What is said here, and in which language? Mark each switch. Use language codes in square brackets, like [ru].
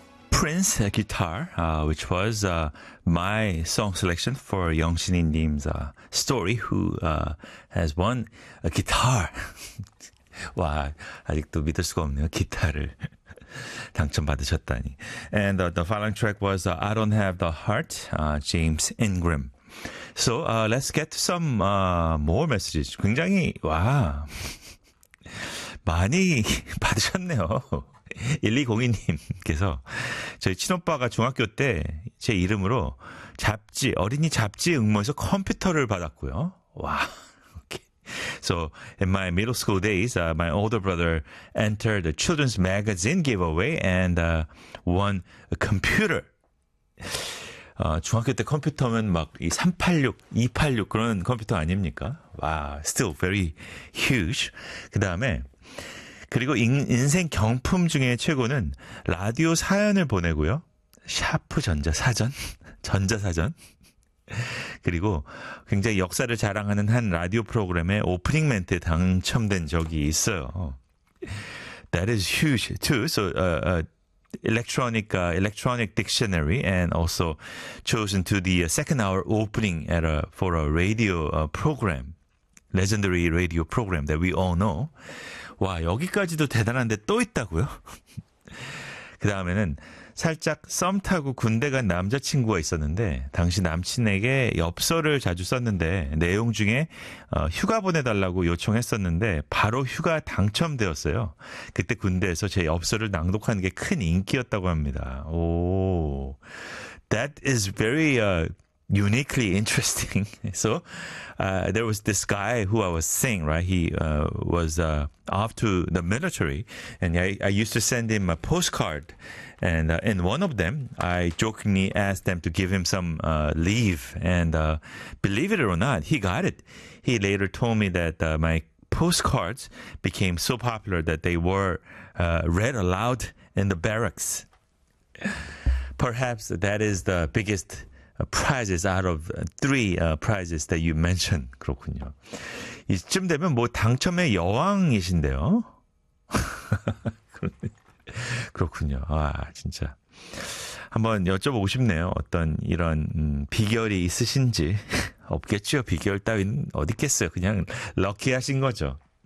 [en] Prince Guitar, which was my song selection for Yong Shinin Nim's story, who has won a guitar. [ko] 와, 아직도 믿을 수가 없네요. 기타를 당첨받으셨다니. [en] And the following track was I Don't Have the Heart, James Ingram. So let's get to some more messages. [ko] 굉장히, 와, 많이 받으셨네요. 1202님께서 저희 친오빠가 중학교 때 제 이름으로 잡지, 어린이 잡지 응모에서 컴퓨터를 받았고요. [en] 와. So in my middle school days, my older brother entered a children's magazine giveaway and won a computer. [ko] 중학교 때 컴퓨터면 막 이 386, 286 그런 컴퓨터 아닙니까? [en] 와, wow, still very huge. [ko] 그다음에 그리고 인생 경품 중에 최고는 라디오 사연을 보내고요. 샤프 전자사전, 전자사전. 그리고 굉장히 역사를 자랑하는 한 라디오 프로그램의 오프닝 멘트에 당첨된 적이 있어요. [en] That is huge too. So electronic dictionary and also chosen to the second hour opening at a, for a radio program. Legendary radio program that we all know. [ko] 와, 여기까지도 대단한데 또 있다고요? 그 다음에는 살짝 썸 타고 군대 간 남자친구가 있었는데 당시 남친에게 엽서를 자주 썼는데 내용 중에 휴가 보내달라고 요청했었는데 바로 휴가 당첨되었어요. 그때 군대에서 제 엽서를 낭독하는 게 큰 인기였다고 합니다. [en] 오, that is very uniquely interesting. So there was this guy who I was seeing, right? He was off to the military, and I used to send him a postcard. And in one of them, I jokingly asked them to give him some leave. And believe it or not, he got it. He later told me that my postcards became so popular that they were read aloud in the barracks. Perhaps that is the biggest prizes out of three prizes that you mentioned. [ko] 그렇군요. 이쯤 되면 뭐 당첨의 여왕이신데요. 그렇군요. 아, 진짜. 한번 여쭤보고 싶네요. 어떤 이런 비결이 있으신지. 없겠죠. 비결 따윈 어디 있겠어요. 그냥 럭키하신 거죠.